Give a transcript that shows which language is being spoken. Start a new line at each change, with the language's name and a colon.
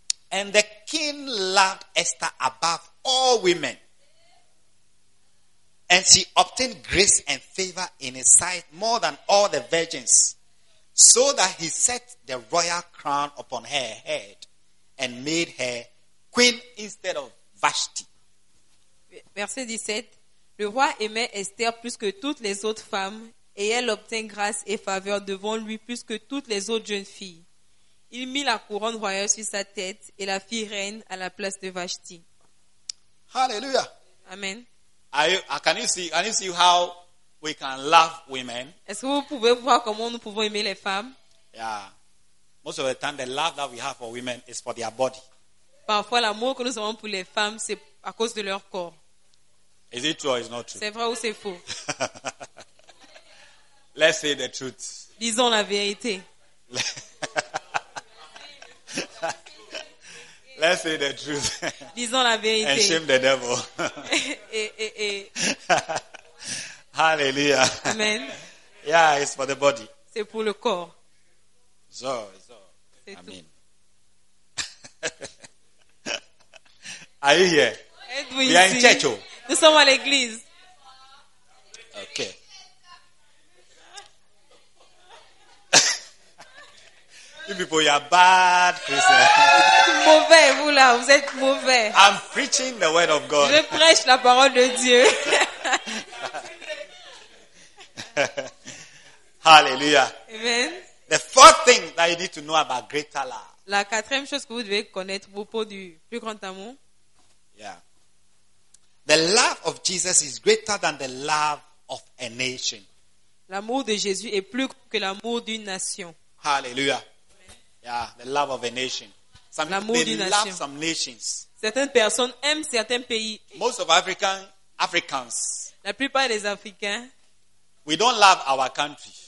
English: And the king loved Esther above all women, and she obtained grace and favor in his sight more than all the virgins. So that he set the royal crown upon her head and made her queen instead of Vashti.
French: Verset 17. Le roi aimait Esther plus que toutes les autres femmes, et elle obtint grâce et faveur devant lui plus que toutes les autres jeunes filles. Il mit la couronne royale sur sa tête et la fit reine à la place de Vashti. Hallelujah. Amen.
English: Can you see how we can love women?
French: Est-ce que vous pouvez voir comment nous pouvons aimer les femmes? Yeah.
English: Most of the time, the love that we have for women is for their body.
French: Parfois, l'amour que nous avons pour les femmes, c'est à cause de leur corps.
English: Is it true or is not true?
French: C'est vrai ou c'est faux?
English: Let's say the truth.
French: Disons la vérité.
English: Let's say the truth.
French: Disons la vérité.
English: And shame the devil. Hallelujah. Amen. Yeah, it's for the body.
French: C'est pour le corps.
English: So.
French: C'est Amen. Tout.
English: Are you here? Edwin, we are in church.
French: Nous sommes à l'église.
English: Okay. You people, you are bad Christians.
French: Vous êtes mauvais, vous là. Vous êtes mauvais.
English: I'm preaching the word of God.
French: Je prêche la parole de Dieu.
English: Hallelujah. Amen. The fourth thing that you need to know about greater love.
French: La quatrième chose que vous devez connaître au propos du plus grand amour.
English: Yeah. The love of Jesus is greater than the love of a nation.
French: L'amour de Jésus est plus que l'amour d'une nation.
English: Hallelujah. Amen. Yeah, the love of a nation. Some
French: l'amour
English: they
French: d'une
English: love
French: nation.
English: Some nations.
French: Certaines personnes aiment certains pays.
English: Most of Africans.
French: La plupart des Africains.
English: We don't love our country.